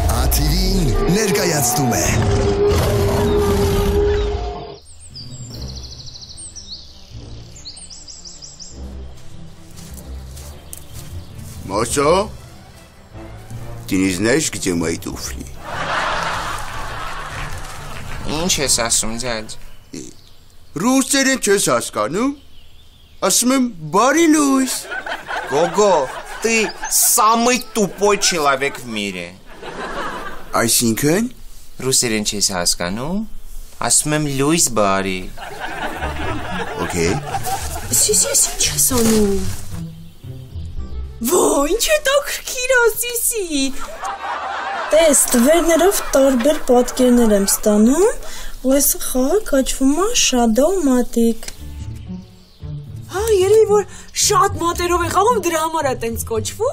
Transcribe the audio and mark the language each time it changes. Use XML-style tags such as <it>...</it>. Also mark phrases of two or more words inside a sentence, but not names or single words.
<hy>TV-ին ներկայացնում է Մոսո,</hy> <ru>ты не знаешь, где мои туфли?</ru> <hy>Ինչ ես ասում, ձյաձ? Ռուսերեն չես հասկանում? Ասում եմ բարի լույս։</hy> <ru>Гого, ты самый тупой человек в мире.</ru> <hy>Այսինքն Ռուսերեն չես հասկանում? Ասում եմ լույս բարի։ Okay։ Սիս ինչ ես անում։ Ո՞й, ինչ է տաքրքիր ասիսի։ Տես, տվերներով տարբեր պատկերներ եմ ստանում, ու այս խաղը կոչվում է Shadow-matic։ Հա, երևի որ շատ մատերով է խաղում, դրա համար է տենց կոչվում։</hy>